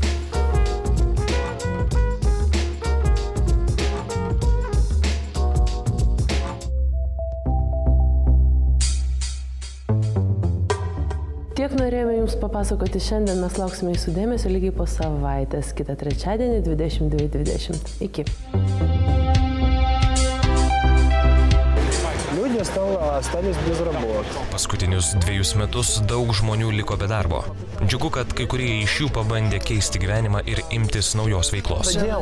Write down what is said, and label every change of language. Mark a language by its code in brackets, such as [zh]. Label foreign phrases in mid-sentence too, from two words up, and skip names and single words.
[lt] Tiek norėjome Jums papasakoti šiandien, mes lauksime Jūsų dėmesio lygiai po savaitės, kitą trečiadienį 22:20. Iki. [ru] Люди остались без работы. [lt] Paskutinius 2 metus daug žmonių liko be darbo. Džiugu, kad kai kurie iš jų pabandė keisti gyvenimą ir imtis naujos veiklos.